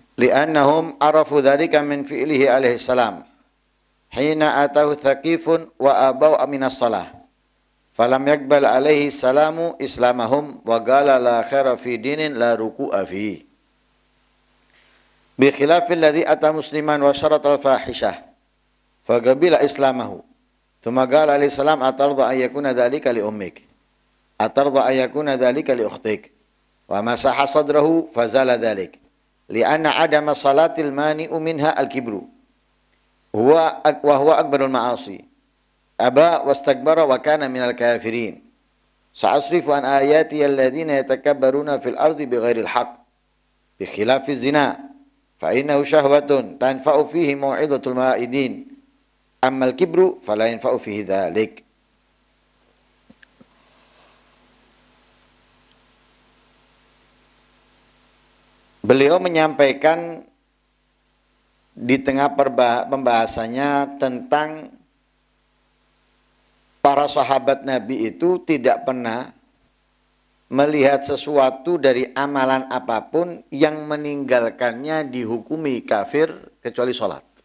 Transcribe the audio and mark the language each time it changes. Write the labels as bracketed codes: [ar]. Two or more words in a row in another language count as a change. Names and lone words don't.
[ar] لأنهم عرفوا ذلك من فعله عليه السلام حين أتاه ثقيف وأبوا من الصلاة فلم يقبل عليه السلام إسلامهم وقال لا خير في دين لا ركوع في بخلاف الذي أتى مسلما وشرط الفاحشة فقبل إسلامه ثم قال عليه السلام أترضى أن يكون ذلك لأمك أترضى أن يكون ذلك لأختك ومسح صدره فزال ذلك لأن عدم الصلاة المانع منها الكبر هو أكبر المعاصي أبى واستكبر وكان من الكافرين سأصرف عن آياتي الذين يتكبرون في الأرض بغير الحق بخلاف الزنا فإنه شهوة تنفع فيه موعظة الواعظين أما الكبر فلا ينفع فيه ذلك. [id] Beliau menyampaikan di tengah pembahasannya tentang para sahabat Nabi itu tidak pernah melihat sesuatu dari amalan apapun yang meninggalkannya dihukumi kafir kecuali sholat.